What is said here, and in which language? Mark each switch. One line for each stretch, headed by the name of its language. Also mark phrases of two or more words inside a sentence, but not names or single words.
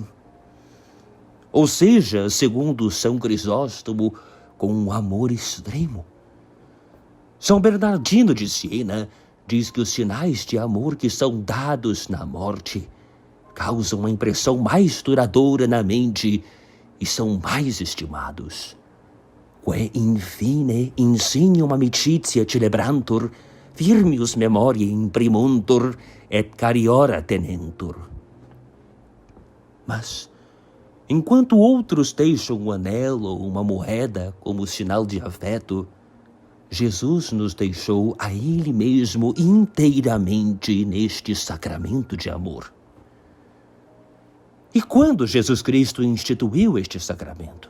Portuguese: Ou seja, segundo São Crisóstomo, com um amor extremo. São Bernardino de Siena diz que os sinais de amor que são dados na morte causam uma impressão mais duradoura na mente e são mais estimados.
Latin: Que infine insignum amicitia celebrantur, firmius memoriae imprimuntur, et cariora tenentur.
Portuguese: Mas, enquanto outros deixam um anel ou uma moeda como sinal de afeto, Jesus nos deixou a Ele mesmo inteiramente neste sacramento de amor. E quando Jesus Cristo instituiu este sacramento?